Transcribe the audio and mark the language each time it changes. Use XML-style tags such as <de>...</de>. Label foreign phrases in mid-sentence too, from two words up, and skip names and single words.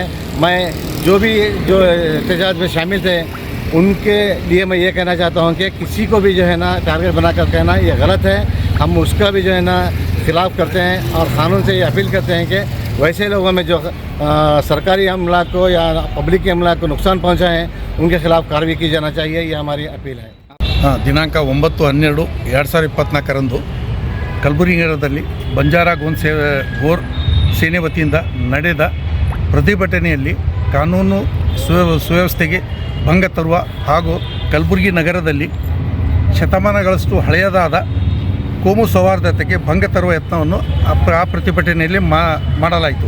<hi>मैं जो एहतजाज में शामिल थे उनके लिए मैं ये कहना चाहता हूँ कि किसी को भी जो है ना टारगेट बनाकर कहना ये गलत है. हम उसका भी जो है ना खिलाफ़ करते हैं और क़ानून से ये अपील करते हैं कि वैसे लोगों में जो सरकारी अमला को या पब्लिक अमला को नुकसान पहुंचाएं उनके खिलाफ कार्रवाई की जाना चाहिए, ये हमारी अपील है।</hi> <kn>ದಿನಾಂಕ 9/12/2024 ಕಲಬುರಗಿ ನಗರದಲ್ಲಿ ಬಂಜಾರ ಗೋರ್ ಸೇನೆ ವತಿಯಿಂದ ನಡೆದ ಪ್ರತಿಭಟನೆಯಲ್ಲಿ ಕಾನೂನು ಸುವ್ಯವಸ್ಥೆಗೆ ಭಂಗ ತರುವ ಹಾಗೂ ಕಲಬುರಗಿ ನಗರದಲ್ಲಿ ಶತಮಾನಗಳಷ್ಟು ಹಳೆಯದಾದ ಕೋಮು ಸೌಹಾರ್ದತೆಗೆ ಭಂಗ ತರುವ ಯತ್ನವನ್ನು ಆ ಪ್ರತಿಭಟನೆಯಲ್ಲಿ ಮಾಡಲಾಯಿತು.</kn>